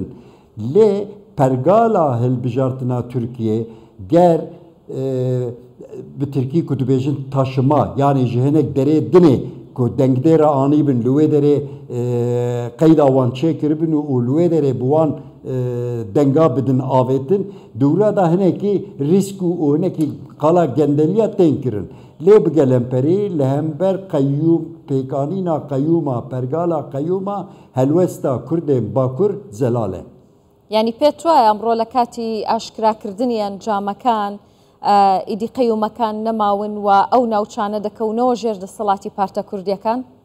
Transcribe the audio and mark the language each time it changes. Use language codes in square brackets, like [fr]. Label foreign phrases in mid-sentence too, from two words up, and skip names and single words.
[ku] Lê pergala hilbijartina Tirkiye ger bi Tirkî ku dibêjin taşıma yanî ji hinek derê dinê ku dengdêra anî bin li wê derê qeyda wan çêkiribin û li wê derê bi wan denga bidin avêtin dûra da hinekî rîsk û hinekî qala gendeliya tên kirin. Lê bi gelemperî li hember qeyûm pêkanîna qeyûma pergala qeyûma helwesta Kurdên Bakur zelal e. [ckb] Yani pێت وایە ئەمڕۆ لە کاتی ئاشکراکردنی ئەنجامەکان ئیدی قەیومەکان نەماون و ئەو ناوچانە دەکەونەوە ژێر دەسەڵاتی پارتە کوردیەکان؟